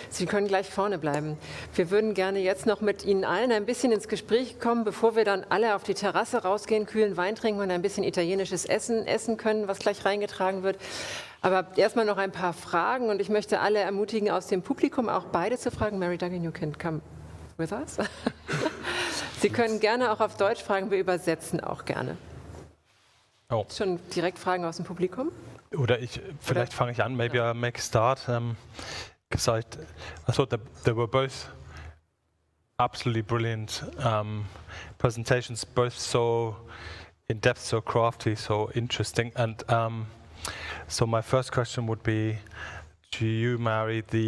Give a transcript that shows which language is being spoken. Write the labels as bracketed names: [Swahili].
[German] Sie können gleich vorne bleiben. Wir würden gerne jetzt noch mit Ihnen allen ein bisschen ins Gespräch kommen, bevor wir dann alle auf die Terrasse rausgehen, kühlen Wein trinken und ein bisschen italienisches Essen essen können, was gleich reingetragen wird. Aber erstmal noch ein paar Fragen, und ich möchte alle ermutigen, aus dem Publikum auch beide zu fragen. [English] Mary Duggan, you can come with us. [German] Sie können gerne auch auf Deutsch fragen, wir übersetzen auch gerne. Oh. Schon direkt Fragen aus dem Publikum? Oder vielleicht fange ich an. [English] Maybe I'll make a start, because I thought that they were both absolutely brilliant presentations, both so in depth, so crafty, so interesting. And so my first question would be to you, Mary.